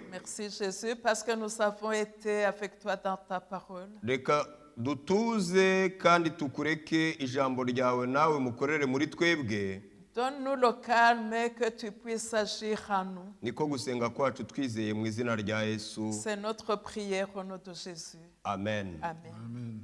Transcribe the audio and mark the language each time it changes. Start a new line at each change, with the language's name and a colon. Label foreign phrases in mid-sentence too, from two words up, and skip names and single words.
French: Merci Jésus parce que nous avons été avec toi dans ta parole.
Kinyarwanda: reka dutuze kandi tukureke ijambo ryawe nawe mukorere muri twebwe.
French: Donne-nous le calme et que tu puisses agir en nous.
Kinyarwanda: niko gusenga kwacu twizeye mu izina rya Yesu.
French: C'est notre prière au nom de Jésus. amen. Amen.